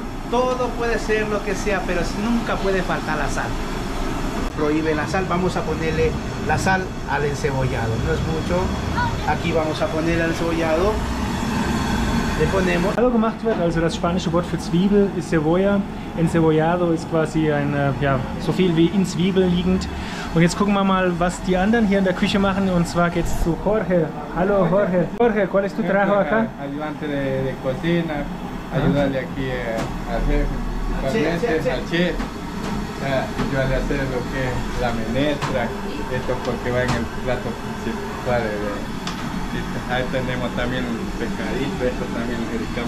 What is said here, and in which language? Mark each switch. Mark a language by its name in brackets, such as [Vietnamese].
[Spanish] Todo puede ser lo que sea, pero nunca puede faltar la sal. Prohíbe la sal, vamos a ponerle la sal al encebollado, no es mucho. Aquí vamos a poner el encebollado. Le ponemos. [German] Gemacht wird, also das spanische Wort für Zwiebel ist Cebolla. Encebollado ist quasi ja, so viel wie in Zwiebel liegend. Und jetzt gucken wir mal, was die anderen hier in der Küche machen. Und zwar geht es zu Jorge. Hallo Jorge. [Spanish] Jorge, ¿cuál es tu trabajo acá? Ayudante de cocina, ayudarle aquí al jefe, al chef. yo al hacer lo que es la menestra, esto porque va en el plato principal. Ahí tenemos también un pescadito, esto también le dedicamos